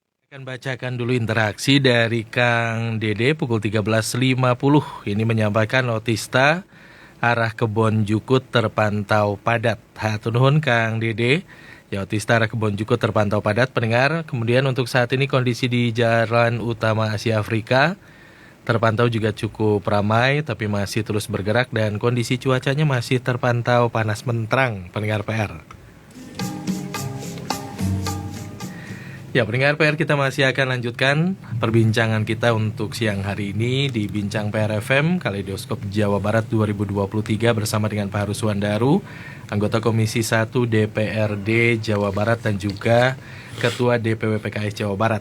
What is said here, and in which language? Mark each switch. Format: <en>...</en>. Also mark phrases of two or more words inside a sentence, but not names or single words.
<id>Akan bacakan dulu interaksi dari Kang Dede pukul 13.50. Ini menyampaikan otista arah Kebon Jukut terpantau padat.</id> <su>Hatur nuhun Kang Dede.</su> <id>Ya, otista arah Kebon Jukut terpantau padat pendengar. Kemudian untuk saat ini kondisi di Jalan Utama Asia Afrika terpantau juga cukup ramai tapi masih terus bergerak dan kondisi cuacanya masih terpantau panas menterang pendengar PR. Ya, pendengar PR, kita masih akan lanjutkan perbincangan kita untuk siang hari ini di Bincang PR FM Kaleidoskop Jawa Barat 2023 bersama dengan Pak Haru Suwandaru, anggota Komisi 1 DPRD Jawa Barat dan juga Ketua DPW PKS Jawa Barat.</id>